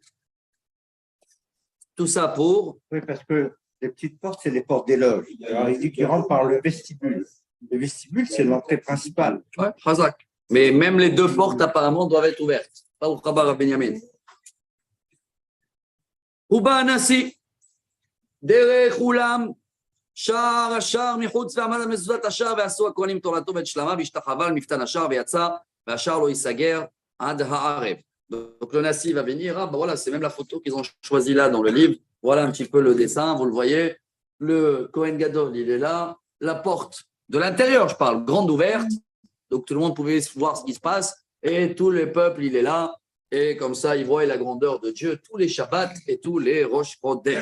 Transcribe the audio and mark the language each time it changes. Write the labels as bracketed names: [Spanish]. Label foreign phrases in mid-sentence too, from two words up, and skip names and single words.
[French] Tout ça pour… Oui, parce que les petites portes, c'est les portes des loges. Alors, il dit qu'il rentre par le vestibule. Le vestibule, c'est l'entrée principale. Ouais, Chazak. Mais même les deux portes, apparemment, doivent être ouvertes. Pas au Khabar à Benyamin. [Hebrew] ובא הנשיא, דרך אולם, שער השער מחוץ ועמד על מזוזת השער ועשו הכהנים תורתו ואת שלמה והשתחווה על מפתן השער ויצא והשער לא ייסגר עד הערב. [French] Donc le Nassi va venir, ah, ben voilà, c'est même la photo qu'ils ont choisie là dans le livre. Voilà un petit peu le dessin, vous le voyez. Le Kohen Gadol, il est là. La porte de l'intérieur, je parle, grande ouverte. Donc tout le monde pouvait voir ce qui se passe. Et tout le peuple, il est là. Et comme ça, il voit la grandeur de Dieu tous les Shabbats et tous les [Hebrew] ראש חודש.